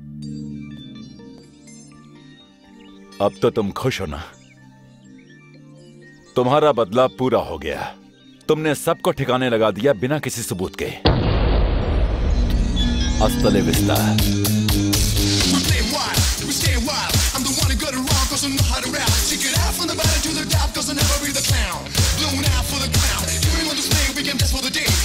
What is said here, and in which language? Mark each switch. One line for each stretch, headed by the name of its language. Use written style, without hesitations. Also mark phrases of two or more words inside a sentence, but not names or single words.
Hindi: अब तो तुम खुश हो ना? तुम्हारा बदला पूरा हो गया। तुमने सबको ठिकाने लगा दिया बिना किसी सबूत के।
Spanish: hasta la vista.
English: doesn't know how to rap. Check it out from the bottom to the top, cause I'll never be the clown. Blown out for the crown. Give me one display, we can dance for the